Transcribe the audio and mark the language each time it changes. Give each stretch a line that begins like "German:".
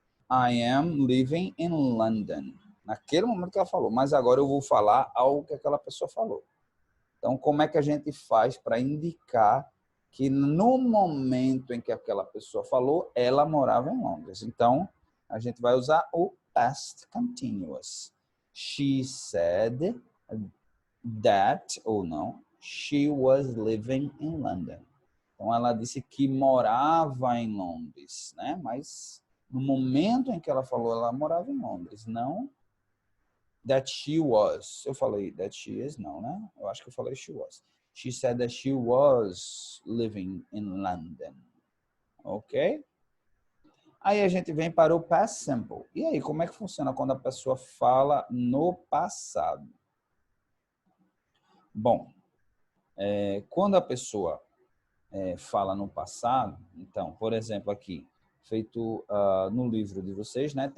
English: I am living in London. Naquele momento que ela falou.
Portuguese: Mas agora eu vou falar algo que aquela pessoa falou. Então, como é que a gente faz para indicar que no momento em que aquela pessoa falou, ela morava em Londres? Então, a gente vai usar o past continuous.
English: She said that, ou não, she was living in London.
Portuguese: Então, ela disse que morava em Londres, né? Mas no momento em que ela falou, ela morava em Londres, não that she was. Eu falei that she is, não, né? Eu acho que eu falei she was.
English: She said that she was living in London. Ok?
Portuguese: Aí a gente vem para o past simple. E aí, como é que funciona quando a pessoa fala no passado? Bom, quando a pessoa fala no passado, então, por exemplo, aqui, feito no livro de vocês, né?